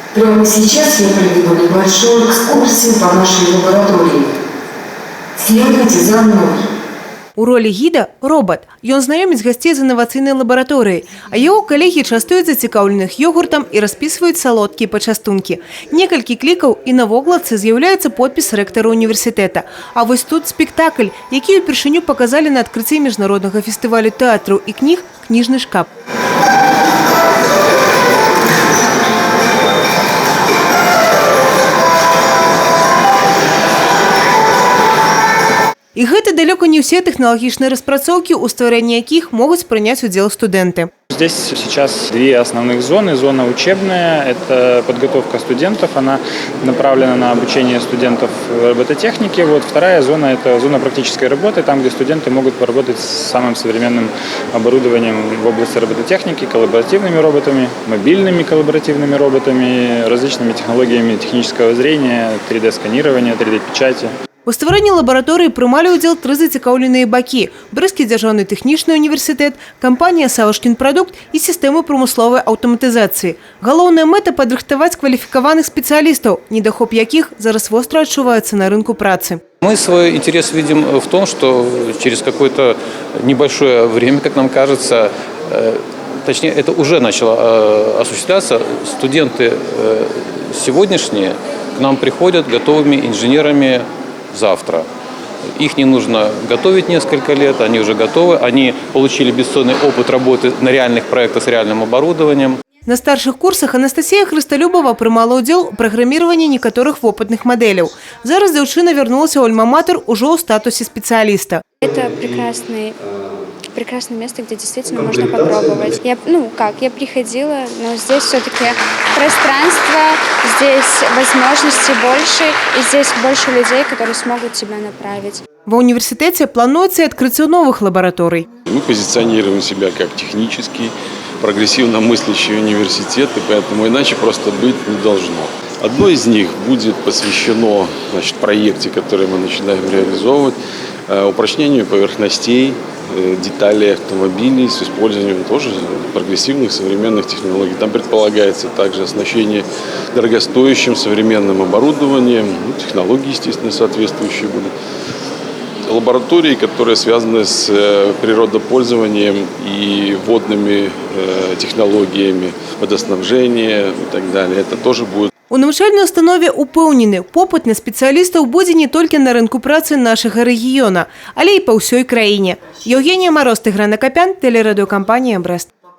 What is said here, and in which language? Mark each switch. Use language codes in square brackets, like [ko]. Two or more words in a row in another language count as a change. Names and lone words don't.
[ru] Прямо сейчас я проведу небольшую экскурсию по нашей лаборатории. Следуйте за мной. [be] У ролі гіда – робот. Ён знаёміць гасцей з інавацыйнай лабараторыяй, а яго калегі частуюць зацікаўленых йогуртам і распісваюць салодкія пачастункі. Некалькі клікаў і на вокладцы з'яўляецца подпіс рэктара універсітэта. А вось тут спектакль, які ўпершыню паказалі на адкрыцці міжнароднага фестывалю тэатраў і кніг «Кніжны шкаф». І гэта далёка не ўсе тэхналагічныя распрацоўкі, у стварэнні якіх могуць прыняць удзел студэнты. [ru] Здесь сейчас две основных зоны. Зона учебная – это подготовка студентов, она направлена на обучение студентов робототехники. Вот вторая зона – это зона практической работы, там, где студенты могут поработать с самым современным оборудованием в области робототехники, коллаборативными роботами, мобильными коллаборативными роботами, различными технологиями технического зрения, 3D-сканирования, 3D-печати. [be] У стварэнні лабараторыі прымалі ўдзел 3 зацікаўленыя бакі – Брэсцкі дзяржаўны тэхнічны універсітэт, кампанія «Савушкінпрадукт» і сістэмы прамысловай аўтаматызацыі. Галоўная мэта – падрыхтаваць кваліфікаваных спецыялістаў, недахоп якіх зараз востра адчуваецца на рынку працы. [ru] Мы свой интерес видим в том, что через какое-то небольшое время, как нам кажется, точнее, это уже начало осуществляться, студенты сегодняшние к нам приходят готовыми инженерами завтра. Их не нужно готовить несколько лет, они уже готовы, они получили бесценный опыт работы на реальных проектах с реальным оборудованием. [be] На старших курсах Анастасія Хрысталюбова прымала ўдзел у праграміраванні некаторых вопытных мадэляў. Зараз дзяўчына вярнулася ў альма-матэр ужо ў статусе спецыяліста. [ru] Это прекрасное место, где действительно можно попробовать. Я приходила, но здесь все-таки пространство, здесь возможностей больше, и здесь больше людей, которые смогут тебя направить. [be] Ва універсітэце плануецца адкрыццё новых лабараторый. [ru] Мы позиционируем себя как технический, прогрессивно мыслящий университет, и поэтому иначе просто быть не должно. Одно из них будет посвящено проекте, который мы начинаем реализовывать, упрочнению поверхностей, деталей автомобилей с использованием тоже прогрессивных современных технологий. Там предполагается также оснащение дорогостоящим современным оборудованием, технологии, естественно, соответствующие будут. Лаборатории, которые связаны с природопользованием и водными технологиями, водоснабжения и так далее. Это тоже будет. [be] У навучальнай установе упэўнены, попыт на спецыялістаў будзе не толькі на рынку працы нашага рэгіёна, але і па ўсёй краіне. Еўгенія Мароз, Тыгран Акапян, тэлерадыёкампанія «Брэст».